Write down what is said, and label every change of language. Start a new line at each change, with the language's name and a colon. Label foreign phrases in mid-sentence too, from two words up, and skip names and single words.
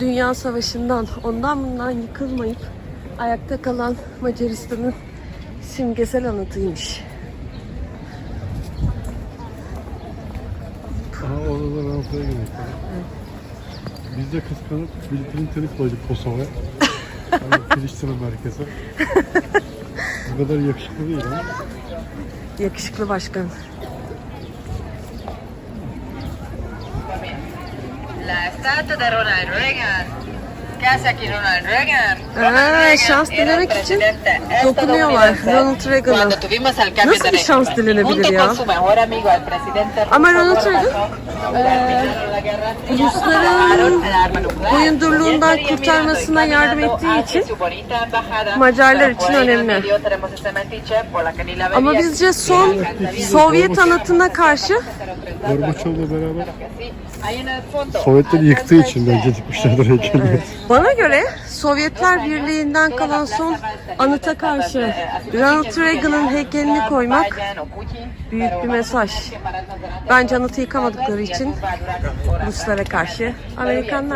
Turkish: Dünya Savaşı'ndan, ondan bundan yıkılmayıp ayakta kalan Macaristan'ın simgesel anıtıymış. Orada da Ranfa'ya gidelim. Biz de kıskanıp Bill Clinton'ı koyduk Kosova'ya. Hani Filistin'in merkeze. Bu kadar yakışıklı değil ama. Yakışıklı başkan.
Spanish: La estatua de Ronald Reagan. ¿Qué hace aquí Ronald Reagan?
Turkish: Şans dilemek için dokunuyorlar Ronald Reagan'a.
Spanish: Cuando tuvimos al cambio
Turkish: Nasıl
Spanish: de
Turkish: bir şans dilenebilir
Spanish: junto
Turkish: ya?
Spanish: con su mejor amigo, el presidente
Turkish: Ama
Spanish: ruso Ronald Reagan, terminaron la Guerra Fría,
Turkish: Rusların
Spanish: acabaron el arma nuclear.
Turkish: boyundurluğundan
Spanish: Y él estaría
Turkish: kurtarmasına
Spanish: mirando y
Turkish: yardım ettiği
Spanish: caminando
Turkish: için
Spanish: hacia su bonita embajada,
Turkish: Macarlar
Spanish: pero
Turkish: için
Spanish: por ahí en el
Turkish: önemli.
Spanish: medio tenemos ese metiche por la que ni la
Turkish: Ama
Spanish: veía.
Turkish: bizce son Sovyet anıtına karşı Gorbaçov'la beraber
Spanish: Ahí en el fondo,
Turkish: Sovyetleri yıktığı için bence dikmişlerdir heykelleri. bana göre Sovyetler Birliği'nden kalan son anıta karşı Ronald Reagan'ın heykelini koymak büyük bir mesaj. Bence anıtı yıkamadıkları için Ruslara karşı Amerikanlar.